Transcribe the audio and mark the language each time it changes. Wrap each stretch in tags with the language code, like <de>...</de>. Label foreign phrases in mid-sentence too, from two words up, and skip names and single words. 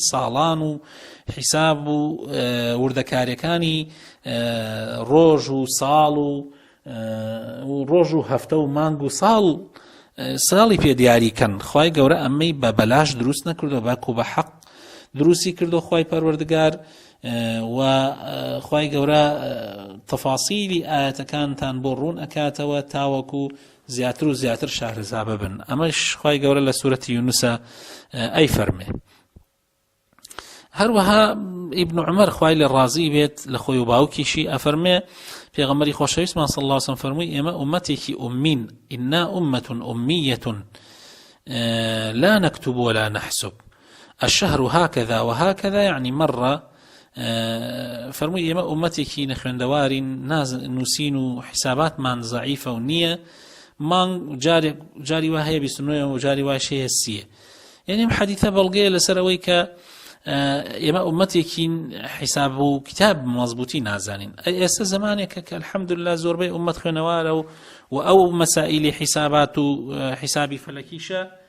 <ckb>ساڵان و حساب و وردەکاریەکانی ڕۆژ و ساڵ و ڕۆژ و هەفتە و مانگ و ساڵی پێ دیاریکەن خواي گەورە ئەمەی بە بەلاش دروست نەکردو باکو بە حەق دروستی کردو خواي پەروەردگار و خواي گەورە تەفاسیلی ئاەتەکانتان بۆ ڕوون ئەکاتەوە تاوەکو زیاتر و زیاتر شارەزا ببن ئەمەش خواي گەورە لە سورەتی یونوسە ئەی فەرمێ هەروەها ئیبن عومەر خوای لێ ڕازی بێت لە خۆی و باوکیشی ئەفەرمێ پێغەمبەری خۆشەویستمان</ckb> <ar>صلی الله علیه وسلم</ar> <ckb>فەرمووی ئێمە ئومەتێکی ئومین</ckb> <ar>ئنا ئومەة ئومیەة لا نكتب ولا نحسب الشهر هكذا وهكذا يعني مرة</ar> <ckb>فەرمووی ئێمە ئومەتێکی نەخوێندەوارین نووسین و حساباتمان زەعیفە و نییە مانگ جاری وا هەیە 29 و جاری وایش هەیە 30 یعنی ئەم حەدیثە بەڵگەیە لەسەر ئەوەی کە ئێمە ئومەتێکین حساب و کتاب مەزبوطی نازانین ئێستا زمانێکە کە الحەمدولله زۆربەی ئومەت خوێنەوارە و ئەو مەسائیلی حسابات و حسابی فەلەکیشە</ckb>